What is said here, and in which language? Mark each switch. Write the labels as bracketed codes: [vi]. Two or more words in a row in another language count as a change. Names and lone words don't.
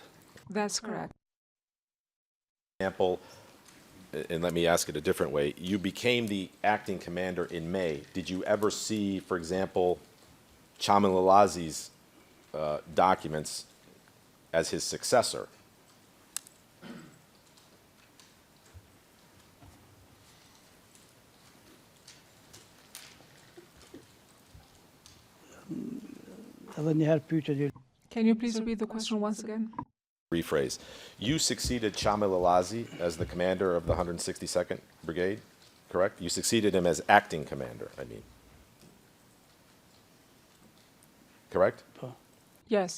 [en] That's correct. Example, and let me ask it a different way, you became the acting commander in May. Did you ever see, for example, Chamilalazi's documents as his successor? [sq] Edhe një herë pyetje. [en] Can you please repeat the question once again? Rephrase. You succeeded Chamilalazi as the commander of the 162nd Brigade, correct? You succeeded him as acting commander, I mean. Correct? Yes.